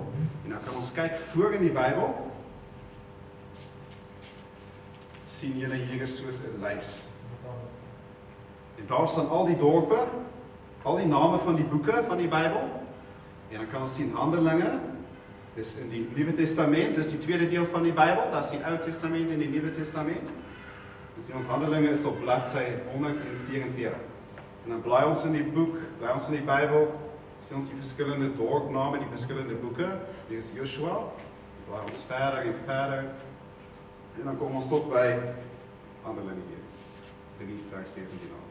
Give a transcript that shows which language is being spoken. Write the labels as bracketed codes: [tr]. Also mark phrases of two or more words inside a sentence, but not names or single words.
[nl] En dan kan ons kijken voor in die Bijbel. Zien jullie hier is zo'n lijst. En daar staan al die dorpen, al die namen van die boeken van die Bijbel. En dan kan ons zien Handelingen. Dus in die Nieuwe Testament, dus die tweede deel van die Bijbel, dat is die Oude Testament en die Nieuwe Testament. [af] Dus in ons Handelinge is op bladsy 144. En dan bly ons in die boek, bly ons in die Bybel, sien ons die verskillende dorpname, die verskillende boeke. Hier is Joshua, bly ons verder en verder. En dan kom ons tot by Handelinge 3 vers 17 aan.